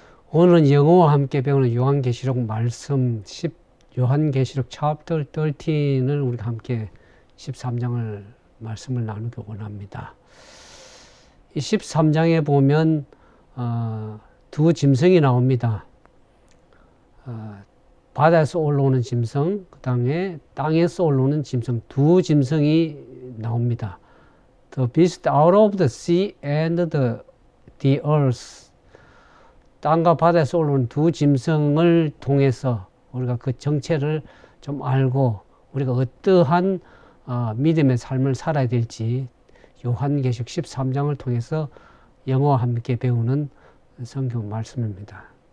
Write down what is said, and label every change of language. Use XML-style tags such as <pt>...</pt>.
<ko>오늘은 영어와 함께 배우는 요한계시록 말씀 요한계시록 챕터 13을 우리가 함께 13장을 말씀을 나누기 원합니다. 이 13장에 보면 두 짐승이 나옵니다. 바다에서 올라오는 짐승, 그 다음에 땅에서 올라오는 짐승, 두 짐승이 나옵니다.</ko> <en>The beast out of the sea and the earth.</en> <ko>땅과 바다에서 올라오는 두 짐승을 통해서 우리가 그 정체를 좀 알고 우리가 어떠한 믿음의 삶을 살아야 될지 요한계시록 13장을 통해서 영어와 함께 배우는 성경 말씀입니다.</ko>